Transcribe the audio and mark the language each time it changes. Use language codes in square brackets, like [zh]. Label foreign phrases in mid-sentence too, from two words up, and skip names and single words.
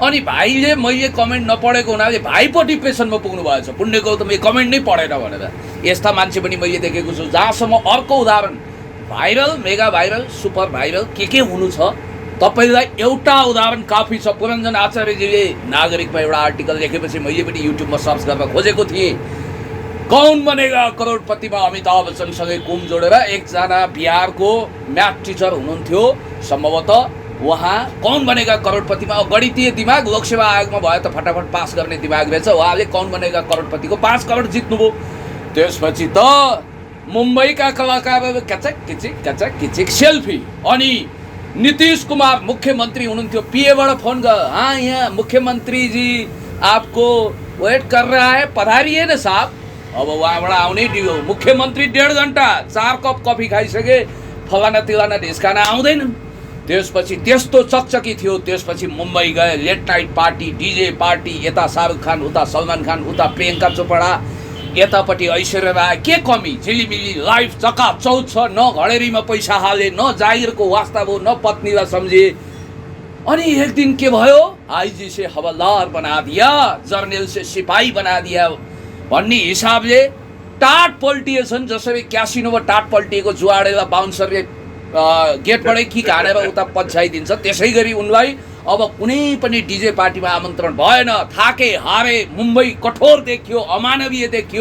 [ne] अनि भाइले मैले कमेन्ट नपढेको हुनाले भाइ पो डिप्रेसनमा पुग्नु भएछ, पुण्य गौतम यो कमेन्ट नै पढेन भनेर। यस्ता मान्छे पनि मैले देखेको छु। जहाँसम्म अर्को उदाहरण, भाइरल, मेगा भाइरल, सुपर भाइरल के हुनु छ, तपाईँलाई एउटा उदाहरण काफी छ। पुरञ्जन आचार्यजीले नागरिकमा एउटा आर्टिकल लेखेपछि मैले पनि युट्युबमा सर्च गर्न खोजेको थिएँ। कौन बनेगा करोडपतिमा अमिताभ बच्चनसँगै कुम जोडेर एकजना बिहारको म्याथ टिचर हुनुहुन्थ्यो सम्भवतः। उहाँ कौन बनेगा करोडपतिमा गणितीय दिमाग, लोकसेवा आयोगमा भयो त फटाफट पास गर्ने दिमाग रहेछ। उहाँले कौन बनेगा करोडपतिको 5 करोड जित्नुभयो। त्यसपछि त मुम्बईका कलाकारहरू कचक किचिक सेल्फी। अनि नीतीश कुमार मुख्यमंत्री हुनुहुन्थ्यो, पीएबाट फोन गर, [hi] हाँ यहाँ मुख्यमंत्री जी आपको वेट कर रहा है, पधारिए न साहब। [ne] अब वहाँबाट आउनै दियो। मुख्यमंत्री 1.5 घन्टा 4 कप कफी खाइसके, फलाना तिलाना ढिस्काना आउँदैनन्। त्यसपछि त्यस्तो चकचकी थियो। त्यसपछि मुम्बई गए, लेट नाइट पार्टी, डीजे पार्टी, यता शाहरुख खान, उता सलमान खान, उता प्रियंका चोपडा, यतापट्टि ऐश्वर्या राय। के कमी, झिलिमिली लाइफ चकाचौध छ। न घडेरीमा पैसा हाले, न जागिरको वास्ता भयो, न पत्नीलाई सम्झे। अनि एक दिन के भयो, [hi] आईजी से हवलदार बना दिया, जर्नल से सिपाही बना दिया [ne] भन्ने हिसाबले टाट पल्टिएछन्। जसरी क्यासिनोमा टाट पल्टिएको जुवाडेर बााउन्सरले गेटबाटै किक हानेर उता पछ्याइदिन्छ, त्यसै गरी उनलाई अब कुनै पनि डिजे पार्टीमा आमन्त्रण भएन। थाके हारे, मुम्बई कठोर देखियो, अमानवीय देखियो।